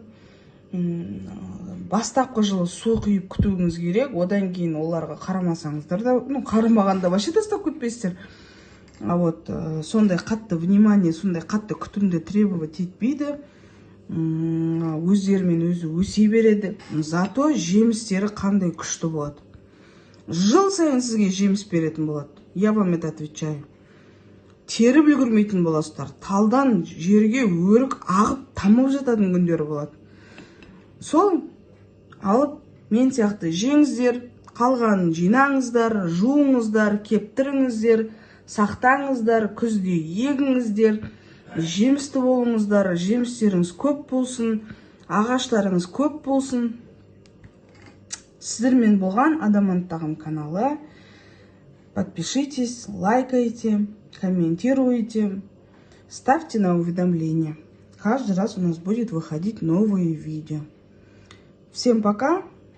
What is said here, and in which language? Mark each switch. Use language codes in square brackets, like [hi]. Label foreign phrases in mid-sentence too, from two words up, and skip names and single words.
[kk] Бастапқы жылы су құйып күтуіңіз керек, одан кейін оларға қарамасаңыздар да, қарамағанда вообще тастап кетпейсіздер. Сондай қатты внимание, сондай қатты күтімді требовать етпейді. Өздерімен өзі өсе береді. Зато жемістері қандай күшті болады. Жыл сайын сізге жеміс беретін болады. [ru] Я вам это отвечаю. [kk] Теріп үлгермейтін боласыздар. Талдан жерге өрік ағып тамып жататын күндері болады. Сол алып мен сияқты жеңіздер, қалғанын жинаңыздар, жуыңыздар, кептіріңіздер, сақтаңыздар, күзде егіңіздер. Жемісті болыңыздар, жемістеріңіз көп болсын, ағаштарыңыз көп болсын. Сіздермен болған Адамант Тағам каналы. [ru] Подпишитесь, лайкайте, комментируйте, ставьте на уведомления. Каждый раз у нас будет выходить новые видео. Всем пока!